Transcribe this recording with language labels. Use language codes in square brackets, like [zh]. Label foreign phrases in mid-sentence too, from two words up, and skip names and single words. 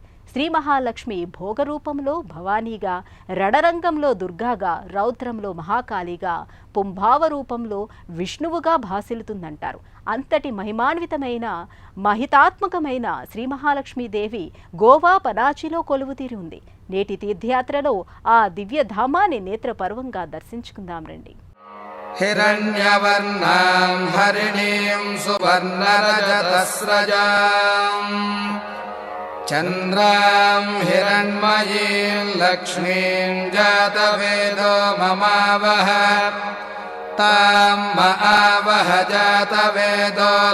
[te] శ్రీ మహాలక్ష్మి భోగరూపంలో భవానీగా, రణరంగంలో దుర్గాగా, రౌద్రంలో మహాకాళిగా, పుంభావ రూపంలో విష్ణువుగా భాసిల్లుతుందంటారు. అంతటి మహిమాన్వితమైన మహితాత్మకమైన శ్రీ మహాలక్ష్మీదేవి గోవా పనాజీలో కొలువుతీరి ఉంది. నేటి తీర్థయాత్రలో ఆ దివ్యధామాన్ని నేత్రపర్వంగా దర్శించుకుందాం రండి. [sa] हिरण्यवर्णां हरिणीं सुवर्णरजतस्रजां चन्द्रां हिरण्मयीं लक्ष्मीं जातवेदो ममावह तां महावह जातवेदो